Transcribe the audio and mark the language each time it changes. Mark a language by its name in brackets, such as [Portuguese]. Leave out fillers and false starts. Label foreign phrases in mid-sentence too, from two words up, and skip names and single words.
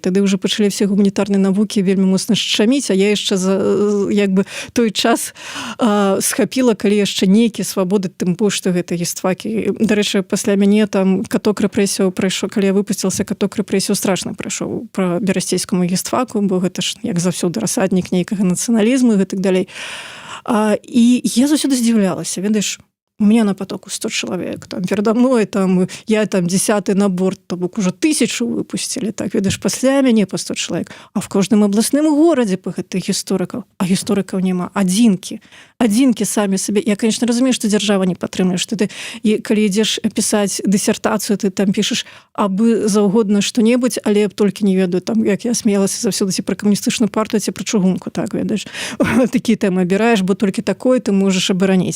[Belarusian] Тады ўжо пачалі все гуманітарныя навукі вельмі моцна шчаміць, а я яшчэ як бы той час схапіла, калі яшчэ нейкі свабоды, тым больш, што гэта гістфакі. Дарэчы, пасля мяне там каток рэпрэсіяў прайшоў, калі я выпусцілася, каток рэпрэсіяў страшна прайшоў па берасцейскаму гістфаку, бо гэта як заўсёды расаднік нейкага нацыяналізму і гэтак далей. І я заўсёды здзіўлялася, ведаеш, [Russian] у меня на потоку 100 человек, там, передо мной, там, я там 10-й набор, [Belarusian] то бок [Russian] уже 1000 выпустили, так, [Belarusian] ведаеш, пасля мяне [Russian] по 100 человек, [Belarusian] а в кожным абласным горадзе па гэтых гісторыкаў, а гісторыкаў няма, адзінкі самі сабе. Я, конечно, разумею, што дзяржава не падтрымлівае, што ты, і калі ідзеш пісаць дысертацыю, ты там пішаш абы заўгодна што-небудзь, але я толькі не ведаю, там, як я смеялася заўсёды ці пра камуністычную партыю, ці пра чыгунку, так, ведаеш, такія тэмы абіраеш, бо толькі такое ты можаш абараніць.